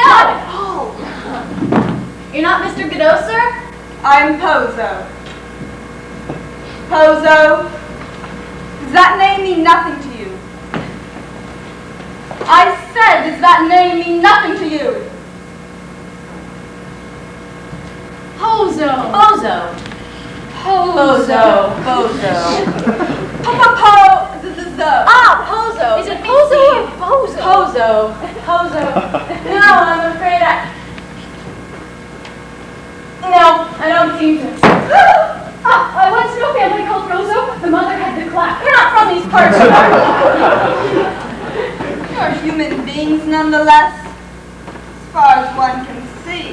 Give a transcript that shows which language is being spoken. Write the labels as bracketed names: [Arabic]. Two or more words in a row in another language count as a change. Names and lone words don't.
[English] Not at all. You're not Mr. Godo, sir? I am Pozo. Pozo. Does that name mean nothing to you? I said, does that name mean nothing to you? Pozo. Bozo. Pozo. Bozo. Po-po-po-zo. Ah, Pozo. Is it Pozo or Bozo? Pozo. Pozo. No, I'm afraid No, I don't seem to. I once knew a family called Rozo. The mother had the clap. You're not from these parts, are you? You're human beings nonetheless, as far as one can see.